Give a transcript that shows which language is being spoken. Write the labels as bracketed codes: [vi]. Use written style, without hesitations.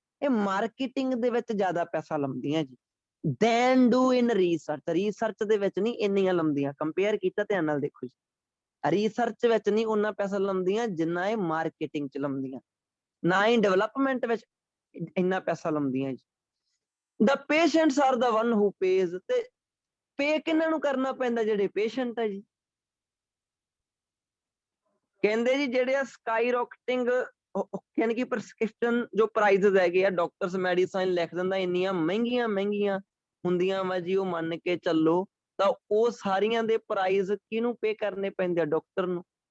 [pa] ਇਹ ਮਾਰਕੀਟਿੰਗ ਦੇ ਵਿੱਚ ਜ਼ਿਆਦਾ ਪੈਸਾ ਲਾਉਂਦੀਆਂ ਜੀ [en] Than do in research. [pa] Research ਦੇ ਵਿੱਚ ਨਹੀਂ ਇੰਨੀਆਂ ਲਾਉਂਦੀਆਂ, ਕੰਪੇਅਰ ਕੀਤਾ ਧਿਆਨ ਨਾਲ ਦੇਖੋ ਜੀ। ਰਿਸਰਚ ਵਿੱਚ ਨਹੀਂ ਉਹਨਾਂ ਪੈਸਾ ਲਾਉਂਦੀਆਂ ਜਿੰਨਾ ਇਹ ਮਾਰਕੀਟਿੰਗ ਚ ਲਾਉਂਦੀਆਂ, ਨਾ ਹੀ ਡਿਵੈਲਪਮੈਂਟ ਵਿੱਚ ਇੰਨਾ ਪੈਸਾ ਲਾਉਂਦੀਆਂ ਜੀ। [en] The patients are the one who pays, [pa] ਤੇ ਪੇ ਕਿਹਨਾਂ ਨੂੰ ਕਰਨਾ ਪੈਂਦਾ? ਜਿਹੜੇ ਪੇਸ਼ੈਂਟ ਹੈ ਜੀ। ਕਹਿੰਦੇ ਜੀ ਜਿਹੜੇ ਆ ਸਕਾਈ ਰੌਕਟਿੰਗ ਯਾਨੀ ਕਿ ਪ੍ਰਸਕ੍ਰਿਪਸ਼ਨ ਜੋ ਪ੍ਰਾਈਸਿਸ ਹੈਗੇ ਆ, ਡਾਕਟਰਸ ਮੈਡੀਸਾਈਨ ਲਿਖ ਦਿੰਦਾ, ਇੰਨੀਆਂ ਮਹਿੰਗੀਆਂ ਹੁੰਦੀਆਂ ਵਾ ਜੀ, ਉਹ ਮੰਨ ਕੇ ਚੱਲੋ ਤਾਂ ਉਹ ਸਾਰੀਆਂ ਦੇ ਪ੍ਰਾਈਸ ਕਿਹਨੂੰ ਪੇ ਕਰਨੇ ਪੈਂਦੇ ਆ? ਡਾਕਟਰ ਨੂੰ।